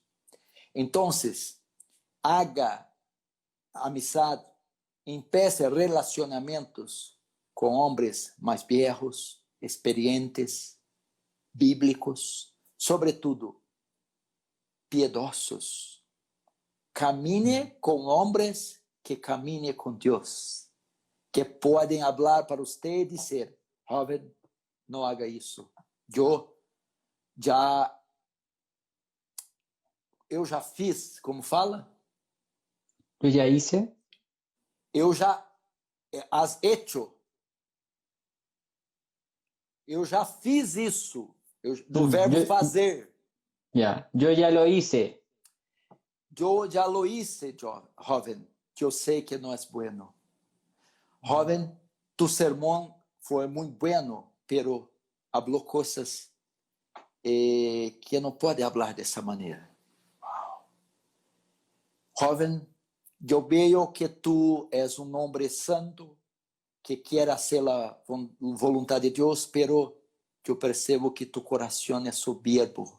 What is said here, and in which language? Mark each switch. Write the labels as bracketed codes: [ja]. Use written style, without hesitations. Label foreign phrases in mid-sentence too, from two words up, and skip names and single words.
[es] Entonces, haga amistad, empiece relacionamientos con hombres más viejos, experientes, bíblicos, sobre todo, piedosos. Camine con hombres que camine con Dios, que pueden hablar para usted y decir, joven, no haga eso. [pt] Eu já fiz, como fala? [es] Yo ya hice. [pt] Eu já [es] has hecho. [pt] Eu já fiz isso, do verbo fazer. [es] Yo ya lo hice. [pt] Eu já [es] lo hice, joven, [pt] que eu sei que não é bueno. Joven, tu sermão foi muito bueno, [es] pero habló [pt] coisas que não pode falar dessa maneira. Joven, eu vejo que tu és um homem santo, que quer fazer a vontade de Deus, pero eu percebo que tu coração é soberbo.